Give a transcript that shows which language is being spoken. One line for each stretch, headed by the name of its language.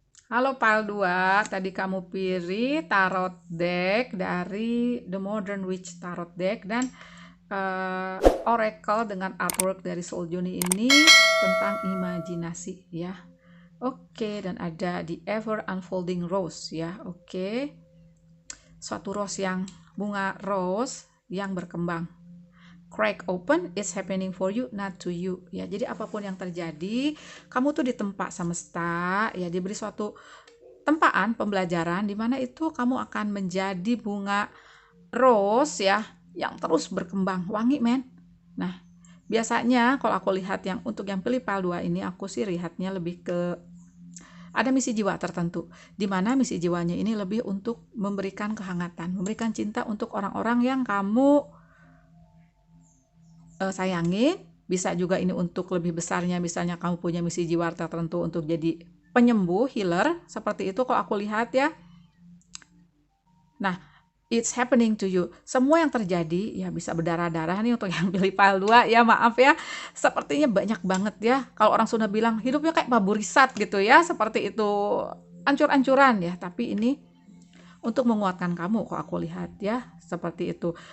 Indonesian: Halo Pile 2, tadi kamu pilih tarot deck dari The Modern Witch Tarot Deck dan Oracle dengan artwork dari Soul Journey ini tentang imajinasi, ya. Oke, dan ada The Ever Unfolding Rose, ya. Oke, suatu rose yang bunga rose yang berkembang.
English: Crack open is happening for you, not to you, ya.
Indonesian: Jadi apapun yang terjadi, kamu tuh ditempa semesta, ya, diberi suatu tempaan pembelajaran di mana itu kamu akan menjadi bunga rose, ya, yang terus berkembang, wangi, men. Nah, biasanya kalau aku lihat yang untuk yang pilih Pile 2 ini, aku sih lihatnya lebih ke ada misi jiwa tertentu, di mana misi jiwanya ini lebih untuk memberikan kehangatan, memberikan cinta untuk orang-orang yang kamu sayangin. Bisa juga ini untuk lebih besarnya, misalnya kamu punya misi jiwa tertentu untuk jadi penyembuh, healer, seperti itu kalau aku lihat, ya.
English: Nah, it's happening to you.
Indonesian: Semua yang terjadi, ya, bisa berdarah-darah nih untuk yang pilih Pile 2, ya, maaf, ya. Sepertinya banyak banget, ya. Kalau orang Sunda bilang hidupnya kayak paburisat gitu, ya, seperti itu, ancur-ancuran, ya. Tapi ini untuk menguatkan kamu, kok aku lihat, ya, seperti itu.